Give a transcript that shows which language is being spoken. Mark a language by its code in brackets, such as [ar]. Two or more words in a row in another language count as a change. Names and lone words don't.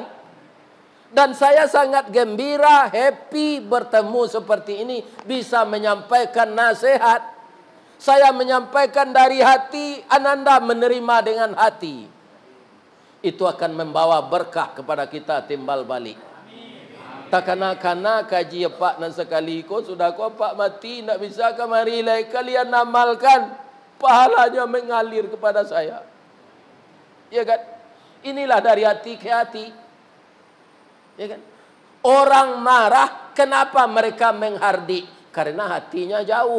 [id] Dan saya sangat gembira, happy bertemu seperti ini. Bisa menyampaikan nasihat. Saya menyampaikan dari hati, Ananda menerima dengan hati. Itu akan membawa berkah kepada kita timbal balik. [min] Tak kana kaji Pak nan sekali ko sudah ko Pak mati nak [id] bisa kemari lagi kalian amalkan, pahalanya mengalir kepada saya. Ya kan? Inilah dari hati ke hati. Ya kan? Orang marah kenapa mereka menghardik? Karena hatinya jauh.